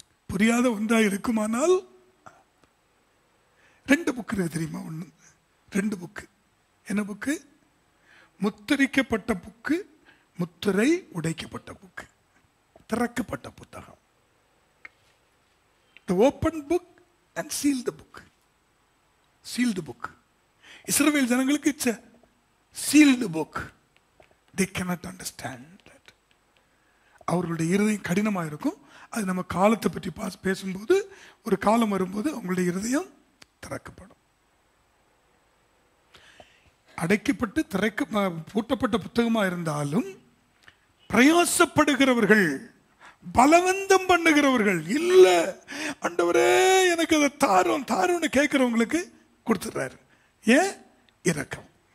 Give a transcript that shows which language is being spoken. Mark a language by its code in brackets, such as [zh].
[ta] புரியாத ஒன்றா இருக்குமானால் 2 புக்கு தெரியுமா? ஒன்று 2 புக்கு. என்ன புக்கு? முத்திரிக்கப்பட்ட புக்கு, முத்திரை உடைக்கப்பட்ட புக்கு, திறக்கப்பட்ட புத்தகம். [en] The open book and sealed book. Sealed book. [ta] இஸ்ரவேல் ஜனங்களுக்கு [en] it's a sealed book. They cannot understand that. [ta] அவர்களுடைய இருதயம் கடினமாக இருக்கும். அது நம்ம காலத்தை பற்றி பேசும்போது, ஒரு காலம் வரும்போது அவங்களுடைய இருதயம் திறக்கப்படும். அடைக்கப்பட்டு பூட்டப்பட்ட புத்தகமா இருந்தாலும் பிரயாசப்படுகிறவர்கள், பலவந்தம் பண்ணுகிறவர்கள், இல்ல ஆண்டவரே எனக்கு அதை தாரும் தாரும்னு கேட்கிறவங்களுக்கு கொடுத்துடுறாரு. ஏன்? இரக்கம்.